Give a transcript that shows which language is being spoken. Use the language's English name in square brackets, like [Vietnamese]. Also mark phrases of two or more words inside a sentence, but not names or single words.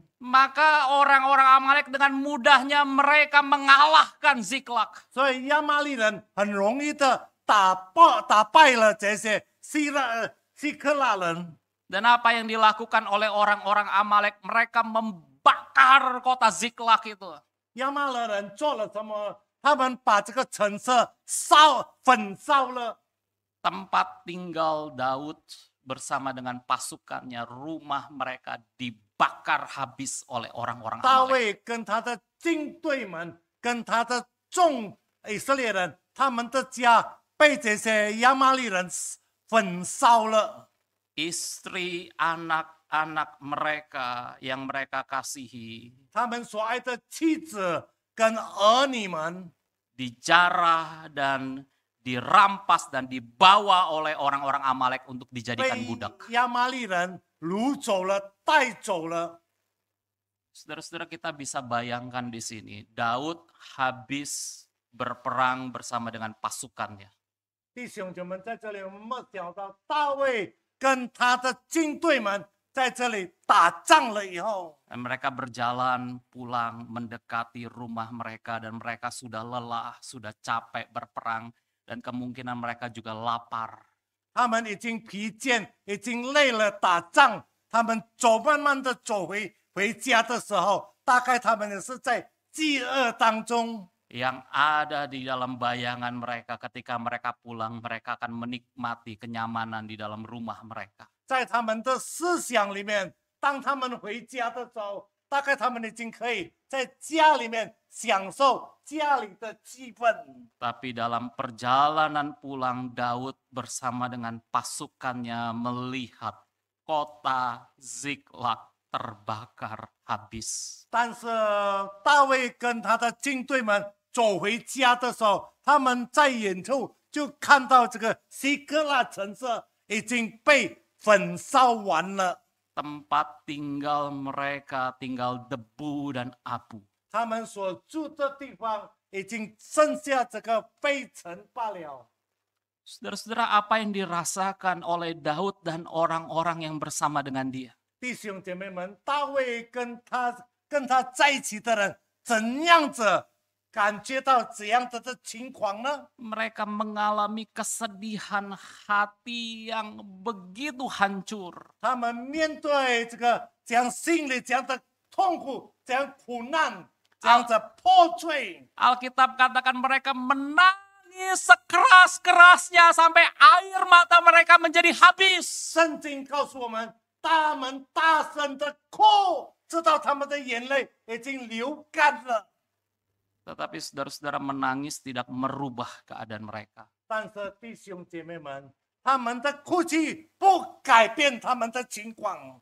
[Indonesian] Maka orang-orang Amalek dengan mudahnya mereka mengalahkan Ziklag. [Chinese] 所以亚玛力人很容易的打败了这些希克拉人。 [Indonesian] Dan apa yang dilakukan oleh orang-orang Amalek, mereka membakar kota Ziklag itu. [Chinese] 亚玛力人做了什么？他们把这个城市焚烧了。 [Indonesian] Tempat tinggal Daud bersama dengan pasukannya, rumah mereka dibakar habis oleh orang-orang [Chinese] 大 [Indonesian] Amalek. [Chinese] 卫跟他的军队们，跟他的众以色列人，他们的家被这些亚玛力人焚烧了。 [Indonesian] Istri, anak-anak mereka yang mereka kasihi [Chinese] 他们所爱的妻子跟儿女们 [Indonesian] dijarah dan dirampas dan dibawa oleh orang-orang Amalek untuk [Chinese] 被 [Indonesian] dijadikan budak. [Chinese] 亚玛力人掳走了，带走了。 [Indonesian] Saudara-saudara, kita bisa bayangkan di sini, Daud habis berperang bersama dengan pasukannya. [Chinese] 弟兄姐妹，在这里我们想到大卫跟他的军队们在这里打仗了以后， [Indonesian] Dan mereka berjalan pulang mendekati rumah mereka dan mereka sudah lelah, sudah capek berperang dan kemungkinan mereka juga lapar. [Chinese] 他们已经疲倦，已经累了打仗，他们慢慢的走回家的时候，大概他们也是在饥饿当中。 [Indonesian] Yang ada di dalam bayangan mereka ketika mereka pulang, mereka akan menikmati kenyamanan di dalam rumah mereka. [Chinese] 在他们的思想里面，当他们回家的时候，大概他们已经可以在家里面享受家里的气氛。 [Indonesian] Tapi dalam perjalanan pulang, Daud bersama dengan pasukannya melihat kota Ziklag terbakar habis. [Chinese] 但是大卫跟他的军队们走回家的时候，他们在远处就看到这个西哥拉城市已经被焚烧完了， [Indonesian] Tempat tinggal mereka tinggal debu dan abu. [Chinese] 他们所住的地方已经剩下这个灰尘罢了。 [Indonesian] Saudara-saudara, apa yang dirasakan oleh Daud dan orang-orang yang bersama dengan dia? [Chinese] 弟兄姐妹们，大卫跟他在一起的人，怎样子感觉到怎样子的情况呢？ [Indonesian] Mereka mengalami kesedihan hati yang begitu hancur. [Chinese] 他们面对这样心里这样的痛苦、这样苦难、这样的破碎， [Indonesian] Alkitab katakan mereka menangis sekeras-kerasnya sampai air mata mereka menjadi habis. [Chinese] 圣经告诉我们，他们大声的哭，直到他们的眼泪已经流干了。 [Indonesian] Tetapi saudara-saudara, menangis tidak merubah keadaan mereka. [Chinese] 但是弟兄姐妹们，他们的哭泣不改变他们的情况。